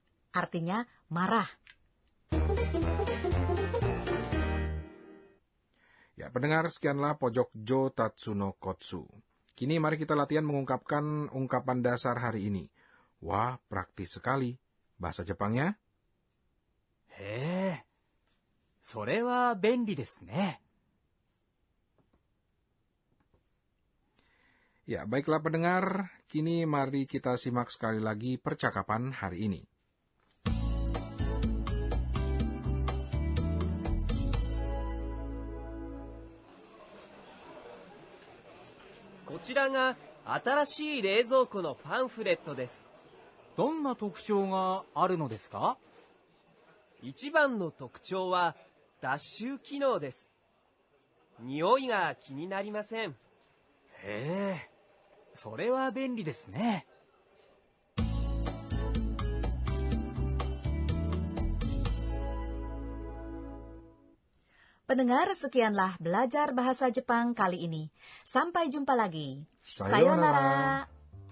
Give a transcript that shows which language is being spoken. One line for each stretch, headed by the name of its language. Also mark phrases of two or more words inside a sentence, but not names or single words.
Indonesian: Artinya marah. Ya, pendengar, sekianlah pojok Jotatsu no Kotsu. Kini mari kita latihan mengungkapkan ungkapan dasar hari ini. Wah, praktis sekali. Bahasa Jepangnya?
Japanese: へえ、それは便利ですね。
Indonesian: Ya, baiklah pendengar. Kini mari kita simak sekali lagi percakapan hari ini.
Japanese: こちらが新しい冷蔵庫のパンフレットです。どんな特徴があるのですか？一番の特徴は脱臭機能です。匂いが気になりません。へえ、それは便利ですね。
Indonesian: Pendengar, sekianlah belajar bahasa Jepang kali ini. Sampai jumpa lagi. Sayonara.